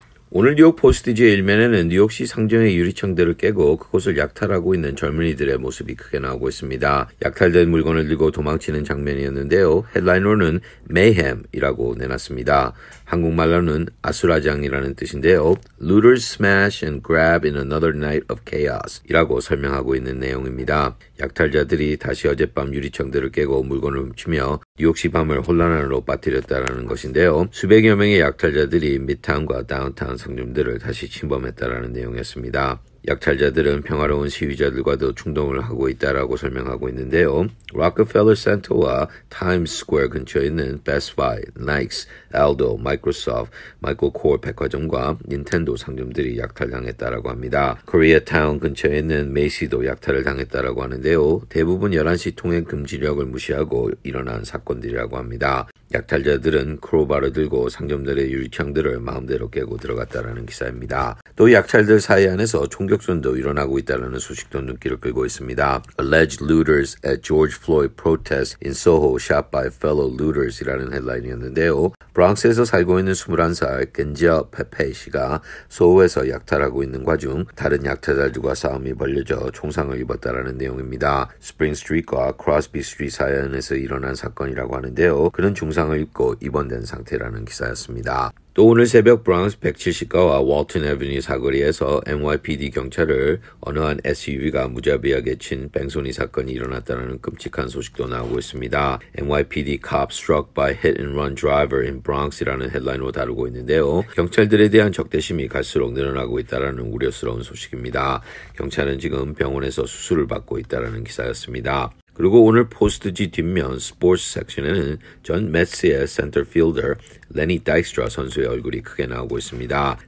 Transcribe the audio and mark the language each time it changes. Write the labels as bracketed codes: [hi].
[ko] 오늘 뉴욕 포스트지의 일면에는 뉴욕시 상정의 유리창들을 깨고 그곳을 약탈하고 있는 젊은이들의 모습이 크게 나오고 있습니다. 약탈된 물건을 들고 도망치는 장면이었는데요. 헤드라인으로는 mayhem이라고 내놨습니다. 한국말로는 아수라장이라는 뜻인데요. [en] Looters smash and grab in another night of chaos [ko] 이라고 설명하고 있는 내용입니다. 약탈자들이 다시 어젯밤 유리창들을 깨고 물건을 훔치며 뉴욕시 밤을 혼란으로 빠뜨렸다는 것인데요. 수백여 명의 약탈자들이 미드타운과 다운타운 상점들을 다시 침범했다는 내용이었습니다. 약탈자들은 평화로운 시위자들과도 충동을 하고 있다라고 설명하고 있는데요. 록펠러 센터와 타임스 스퀘어 근처에 있는 베스트 바이, 나이크스, 알도, 마이크로소프트, 마이클 코어 백화점과 닌텐도 상점들이 약탈당했다라고 합니다. 코리아타운 근처에 있는 메이시도 약탈을 당했다라고 하는데요. 대부분 11시 통행 금지령을 무시하고 일어난 사건들이라고 합니다. 약탈자들은 크로바를 들고 상점들의 유리창들을 마음대로 깨고 들어갔다라는 기사입니다. 또 약탈들 사이 안에서 총격전도 일어나고 있다는 소식도 눈길을 끌고 있습니다. [en] Alleged looters at George Floyd protest in Soho shot by fellow looters이라는 [ko] 헤드라인이었는데요. 브랑스에서 살고 있는 21살 겐지아 페페 씨가 소호에서 약탈하고 있는 과중 다른 약탈자들과 싸움이 벌려져 총상을 입었다라는 내용입니다. 스프링 스트리트와 크로스비 스트리트 사이안에서 일어난 사건이라고 하는데요. 그는 중상을 입고 입원된 상태라는 기사였습니다. 또 오늘 새벽 브랑스 170가와 월튼 애비뉴 사거리에서 NYPD 경찰을 어느 한 SUV가 무자비하게 친 뺑소니 사건이 일어났다는 끔찍한 소식도 나오고 있습니다. [en] NYPD cop struck by hit and run driver in Bronx이라는 [ko] 헤드라인으로 다루고 있는데요. 경찰들에 대한 적대심이 갈수록 늘어나고 있다는 우려스러운 소식입니다. 경찰은 지금 병원에서 수술을 받고 있다는 기사였습니다. 그리고 오늘 포스트지 뒷면 스포츠 섹션에는 전 매츠의 센터필더 레니 다익스트라 선수의 얼굴이 크게 나오고 있습니다.